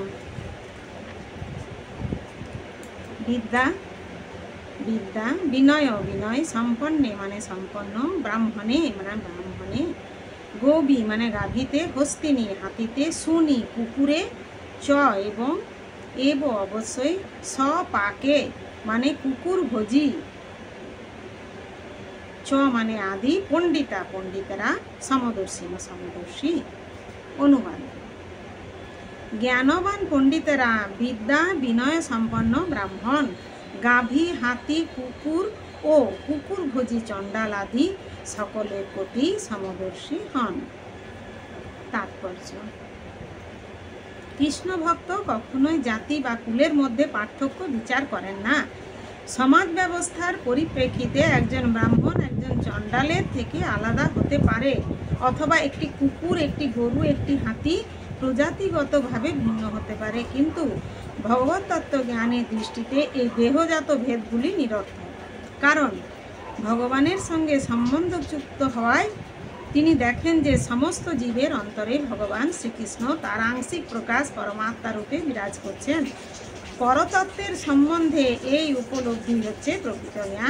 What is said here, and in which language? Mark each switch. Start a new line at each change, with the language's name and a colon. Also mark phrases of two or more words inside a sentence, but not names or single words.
Sanskrit: विद्या विद्या विनय विनय संपन्ने माने संपन्न ब्राह्मणे माने ब्राह्मणे गोबी माने गाभीते हस्तिनी हाथीते सुनी कुकुरे च एवं एव अवश्य सपाके
Bangla: মানে কুকুর ভোজী
Sanskrit: च माने आदि पंडिता पंडितरा समदर्शी समदर्शी।
Bangla: অনুবাদ জ্ঞানবান পণ্ডিতরা বিদ্যা বিনয় সম্পন্ন ব্রাহ্মণ গাভী হাতি কুকুর ও কুকুর ভোজী চণ্ডাল আদি সকলের প্রতি সমদর্শী হন। তাৎপর্য কৃষ্ণ ভক্ত কখনোই জাতি বা কুলের মধ্য পার্থক্য বিচার করেন না। সমাজ ব্যবস্থার পরিপ্রেক্ষিতে একজন ব্রাহ্মণ একজন চণ্ডালের থেকে আলাদা হতে পারে অথবা একটি কুকুর একটি গরু একটি হাতি প্রজাতিগতভাবে ভিন্ন হতে পারে, কিন্তু ভগবৎ তত্ত্ব জ্ঞানের দৃষ্টিতে এই দেহজাত ভেদগুলি নিরর্থক। কারণ ভগবানের সঙ্গে সম্বন্ধযুক্ত হওয়ায় তিনি দেখেন যে সমস্ত জীবের অন্তরে ভগবান শ্রীকৃষ্ণ তার আংশিক প্রকাশ পরমাত্মা রূপে বিরাজ করছেন। পরতত্ত্বের সম্বন্ধে এই উপলব্ধি হচ্ছে প্রকৃত জ্ঞান।